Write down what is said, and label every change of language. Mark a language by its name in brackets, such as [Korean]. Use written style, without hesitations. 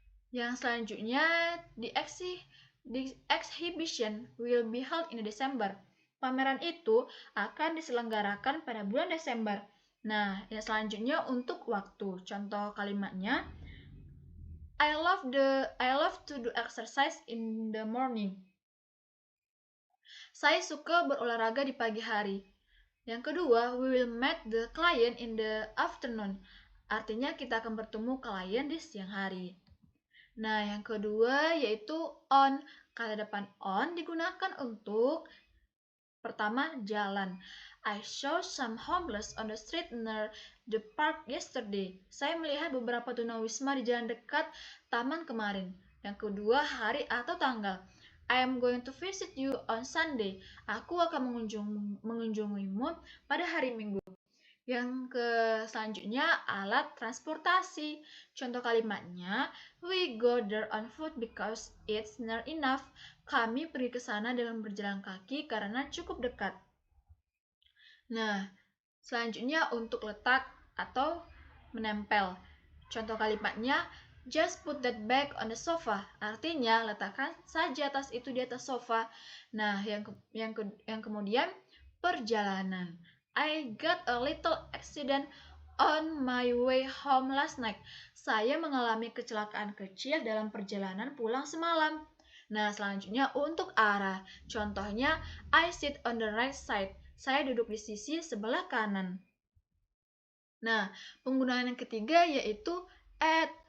[Indonesian] Yang selanjutnya, [English] the exhibition will be held in December. [Indonesian] Pameran itu akan diselenggarakan pada bulan Desember. Nah, yang selanjutnya untuk waktu. Contoh kalimatnya, [English] I love to do exercise in the morning. [Indonesian] Saya suka berolahraga di pagi hari. Yang kedua, [English] we will meet the client in the afternoon. [Indonesian] Artinya kita akan bertemu klien di siang hari. Nah, yang kedua yaitu on. Kata depan on digunakan untuk pertama, jalan. [English] I saw some homeless on the street near the park yesterday. [Indonesian] Saya melihat beberapa tunawisma di jalan dekat taman kemarin. Yang kedua, hari atau tanggal. [English] I am going to visit you on Sunday. [Indonesian] Aku akan mengunjungimu pada hari Minggu. Yang selanjutnya, alat transportasi. Contoh kalimatnya, [English] we go there on foot because it's near enough. [Indonesian] Kami pergi ke sana dengan berjalan kaki karena cukup dekat. Nah, selanjutnya untuk letak atau menempel. Contoh kalimatnya, [English] just put that bag on the sofa. [Indonesian] Artinya, letakkan saja tas itu di atas sofa. Nah, yang kemudian, perjalanan. [English] I got a little accident on my way home last night. [Indonesian] Saya mengalami kecelakaan kecil dalam perjalanan pulang semalam. Nah, selanjutnya untuk arah. Contohnya, [English] I sit on the right side. [Indonesian] Saya duduk di sisi sebelah kanan. Nah, penggunaan yang ketiga yaitu at.